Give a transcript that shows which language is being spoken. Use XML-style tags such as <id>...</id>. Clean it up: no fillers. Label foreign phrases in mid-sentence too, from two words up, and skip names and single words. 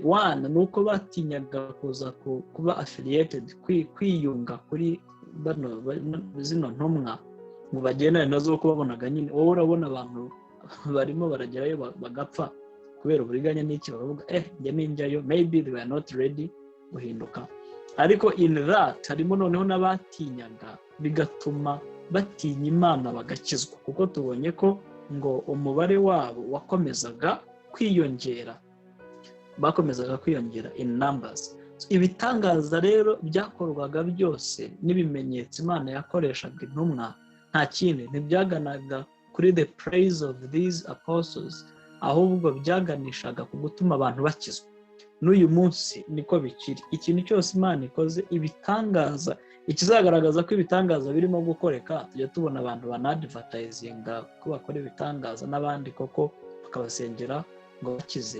<rw>One ni uko batinyaga kuza kuba affiliated, kwiyunga kuri zino ntumwa ngo bagendane nazo, kuko babonaga nyine wowe urabona abantu barimo baragerayo bagapfa kubera uburiganya n'iki, baravuga njye ninjyayo,</rw> <en>maybe they were not ready guhinduka.</en> <rw>Ariko</rw> <en>in that</en> <rw>harimo noneho n'abatinyaga, bigatuma batinya Imana bagakizwa, kuko tubonye ko ngo umubare wabo wakomezaga kwiyongera, bakomezaga kwiyongera</rw> <en>in numbers.</en> <rw>Ibitangaza rero byakorwaga byose n'ibimenyetso Imana yakoreshaga intumwa, nta kindi ntibyaganaga kuri</rw> <en>the praise of these apostles,</en> <rw>ahubwo byaganishaga ku gutuma abantu bakizwa. N'uyu munsi niko bikiri. Ikintu cyose Imana ikoze ibitangaza, ikizagaragaza ko ibitangaza birimo gukoreka, tujya tubona abantu banadvertisinga ko bakora ibitangaza n'abandi koko bakabasengera ngo bakize.</rw>